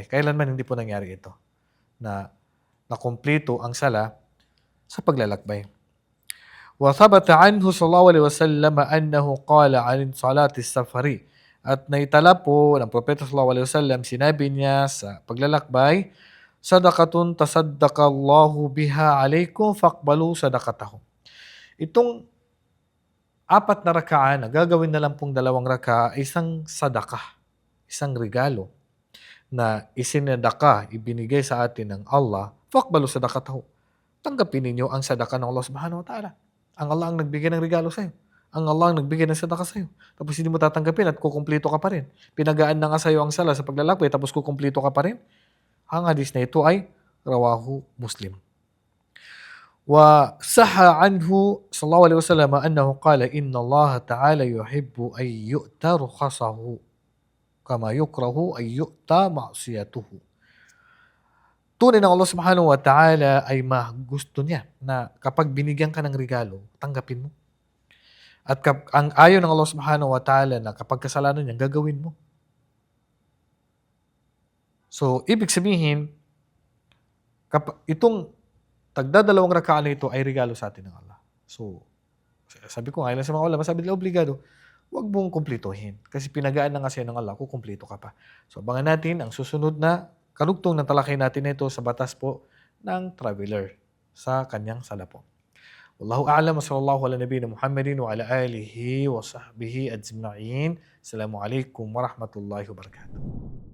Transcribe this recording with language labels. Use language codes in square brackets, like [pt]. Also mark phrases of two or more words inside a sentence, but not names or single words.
[tl] Kailanman hindi po nangyari ito na nakumpleto ang sala sa paglalakbay. [ar] وثبت عنه صلى الله عليه وسلم أنه قال عن صلاة السفر. [tl] At naitala po ng Propeta [ar] صلى الله عليه وسلم, [tl] sinabi niya sa paglalakbay, [ar] صدقة تصدق الله بها عليكم فاقبلوا صدقته. [tl] Itong 4 na raka'a na gagawin na lang pong 2 raka'a, isang sadaqah, isang regalo na isinadaka, ibinigay sa atin ng Allah, [ar] فاقبلوا صدقته. [tl] Tanggapin ninyo ang sadaka ng Allah [ar] سبحانه وتعالى. [tl] Ang Allah ang nagbigay ng regalo sa'yo. Ang Allah ang nagbigay ng sadaka sa'yo. Tapos hindi mo tatanggapin at kukumplito ka pa rin. Pinagaan na nga sa'yo ang sala sa paglalakbay tapos kukumplito ka pa rin. Ang hadis na ito ay [ar] رواه مسلم. وصح عنه صلى الله عليه وسلم أنه قال إن الله تعالى يحب أن تؤتى رخصه كما يكره أن تؤتى معصيته. [tl] Tunay ng Allah [ar] سبحانه وتعالى [tl] ay gusto niya na kapag binigyan ka ng regalo, tanggapin mo. At ang ayaw ng Allah [ar] سبحانه وتعالى [tl] na kapag kasalanan niya, gagawin mo. So, ibig sabihin, itong tagda 2 raka'a na ito ay regalo sa atin ng Allah. So, sabi ko ngayon sa mga ulama, sabi nila obligado, huwag mong kumplituhin. Kasi pinagaan na nga sa'yo ng Allah, kukumplito ka pa. So, abangan natin ang susunod na karugtong ng talakay natin ito sa batas po ng traveler sa kanyang sala po. [ar] والله أعلم وصلى الله على نبينا محمد وعلى آله وصحبه أجمعين. السلام عليكم ورحمة الله وبركاته.